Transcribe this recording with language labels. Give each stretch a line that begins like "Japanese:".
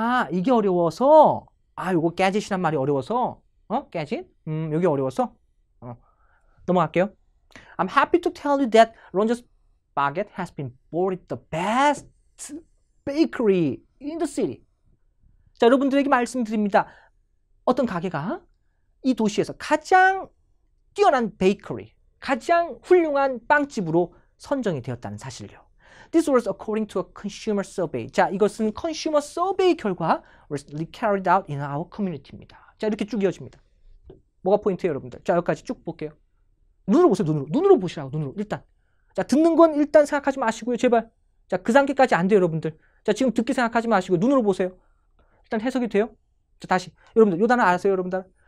Korean: 이게 어려워서, 요거 gadget이란 말이 어려워서, gadget? 여기 어려워서, 넘어갈게요.
English: I'm happy to tell you that Ronja's baguette has been voted the best bakery in the city.
Korean: 자, 여러분들에게 말씀드립니다. 어떤 가게가 이 도시에서 가장 뛰어난 베이커리, 가장 훌륭한 빵집으로 선정이 되었다는 사실요.
English: This was according to a consumer survey.
Korean: 자, 이것은
English: consumer survey
Korean: 결과
English: recently carried out in our community
Korean: 입니다. 자, 이렇게 쭉 이어집니다. 뭐가 포인트예요, 여러분들? 자, 여기까지 쭉 볼게요. 눈으로 보세요, 눈으로. 눈으로 보시라고, 눈으로. 일단. 자, 듣는 건 일단 생각하지 마시고요, 제발. 자, 그 단계까지 안 돼요, 여러분들. 자, 지금 듣기 생각하지 마시고 눈으로 보세요. 일단 해석이 돼요? 자, 다시. 여러분들, 요 단어 아세요, 여러분들?